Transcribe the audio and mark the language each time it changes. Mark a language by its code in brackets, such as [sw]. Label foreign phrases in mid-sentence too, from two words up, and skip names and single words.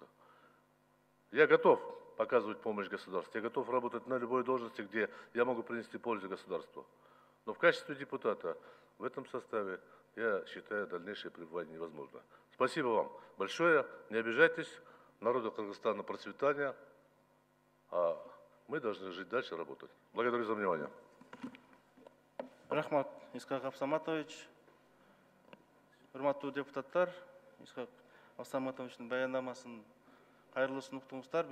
[ru] Я готов показывать помощь государству, я готов работать на любой должности, где я могу принести пользу государству. Но в качестве депутата в этом составе я считаю дальнейшее пребывание невозможно. Спасибо вам большое, не обижайтесь, народу Кыргызстана процветания, а мы должны жить дальше, работать. Благодарю за внимание. [ky] Рахмат, Исхак Абсаматович. Урматтуу депутаттар, Исхак Абсаматовичтин баяндамасын кайрылуусун уктуңуздар.